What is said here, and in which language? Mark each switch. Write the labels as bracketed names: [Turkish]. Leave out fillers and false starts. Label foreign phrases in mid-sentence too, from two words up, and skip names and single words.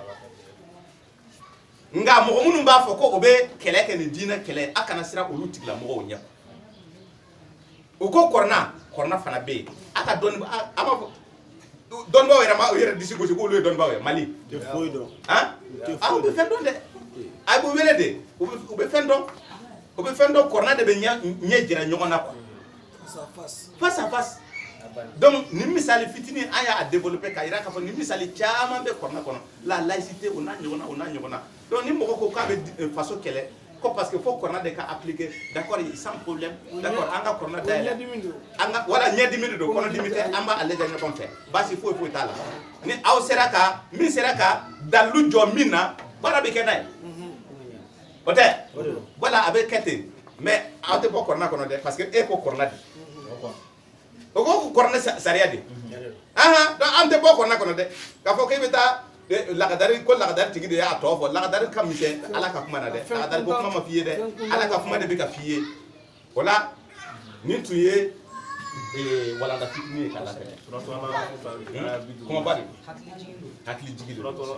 [Bambara] nka mɔgɔ minnu b'a fɔ ko o bɛ kɛlɛ kɛ ni diinɛ kɛlɛ a kana siran olu tigilamɔgɔw ɲɛ o ko kɔrɔna fana bɛ yen a ka dɔnni a b'a fɔ dɔnnibaw yɛrɛ ma o yɛrɛ disi gosi k'olu ye dɔnnibaw ye Mali u bɛ fɛn dɔn dɛ a b'u wele de u bɛ fɛn dɔn u bɛ fɛn dɔn kɔrɔna de bɛ ɲɛ jira ɲɔgɔn na [French] quoi face à face [Bambara] donc ni misali fitinin an y'a développer k'a jira k'a fɔ ni misali caman bɛ kɔrɔna kɔnɔ la laïcité o n'a ɲɔgɔnna donc ni mɔgɔ ko k'a bɛ faso kɛlɛ ko [French] parce que [Bambara] fo kɔrɔna de ka appliquer [French] d'accord sans problème d'accord [Bambara] an ka kɔrɔna dayɛlɛ an ka wala ɲɛdimi de don kɔnɔdimi tɛ an b'a lajɛ ɲɔgɔn fɛ baasi foyi t'a la ni aw sera ka min sera ka dalu jɔ min na baara bɛ kɛ n'a ye o tɛ wala a bɛ kɛ ten mais aw tɛ bɔ kɔrɔna kɔnɔ dɛ [French] parce que [Bambara] e ko kɔrɔna de o ko kɔrɔna sariya de donc an tɛ bɔ kɔrɔna kɔnɔ dɛ k'a fɔ k'e bɛ taa lagadari ko lagadari tigi de y'a tɔ fɔ lagadari ka misɛn ala ka kuma na dɛ lagadari ko kuma ma f'i ye dɛ ala ka kuma de bɛ ka f'i ye o la nin tun ye walanda fitinin ye k'a labɛn kumaba de hakili jigi de